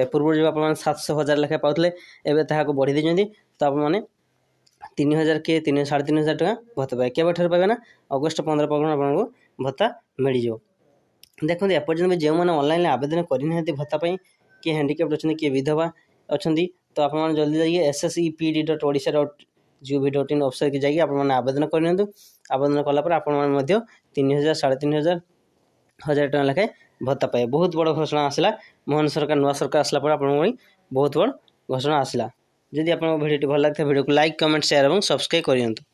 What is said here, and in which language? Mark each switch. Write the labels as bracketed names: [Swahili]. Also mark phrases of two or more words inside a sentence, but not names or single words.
[Odia] ପୂର୍ବରୁ ଯେଉଁ ଆପଣମାନେ 700 1000 ଲେଖାଏଁ ପାଉଥିଲେ, ଏବେ ତାହାକୁ ବଢ଼ି ଦେଇଛନ୍ତି। ତ ଆପଣମାନେ 3000 କି 3500 ଟଙ୍କା ଭତ୍ତା ପାଇବେ। କେବେଠାରୁ ପାଇବେ ନା ଅଗଷ୍ଟ 15 ପାଖରୁ ଆପଣଙ୍କୁ ଭତ୍ତା ମିଳିଯିବ। ଦେଖନ୍ତୁ ଏପର୍ଯ୍ୟନ୍ତ ଯେଉଁମାନେ ଅନଲାଇନ୍ରେ ଆବେଦନ କରିନାହାନ୍ତି ଭତ୍ତା ପାଇଁ, କିଏ ହ୍ୟାଣ୍ଡିକ୍ୟାପ୍ଟ ଅଛନ୍ତି, କିଏ ବିଧବା ଅଛନ୍ତି, ତ ଆପଣମାନେ ଜଲ୍ଦି ଯାଇକି ssepd.odisha.gov.in ୱେବସାଇଟ୍కి ଯାଇକି ଆପଣମାନେ ଆବେଦନ କରିନିଅନ୍ତୁ। ଆବେଦନ କଲା ପରେ ଆପଣମାନେ ମଧ୍ୟ 3000 3500 1000 ଟଙ୍କା ଲେଖାଏଁ ଭତ୍ତା ପାଇବେ। ବହୁତ ବଡ଼ ଘୋଷଣା ଆସିଲା। ମୋହନ ସରକାର ନୂଆ ସରକାର ଆସିଲା ପରେ ଆପଣଙ୍କ ପାଇଁ ବହୁତ ବଡ଼ ଘୋଷଣା ଆସିଲା। ଯଦି ଆପଣଙ୍କ ଭିଡ଼ିଓଟି ଭଲ ଲାଗିଥାଏ ଭିଡ଼ିଓକୁ [English] like, comment, share [Odia] ଏବଂ ସବସ୍କ୍ରାଇବ୍ କରିଦିଅନ୍ତୁ।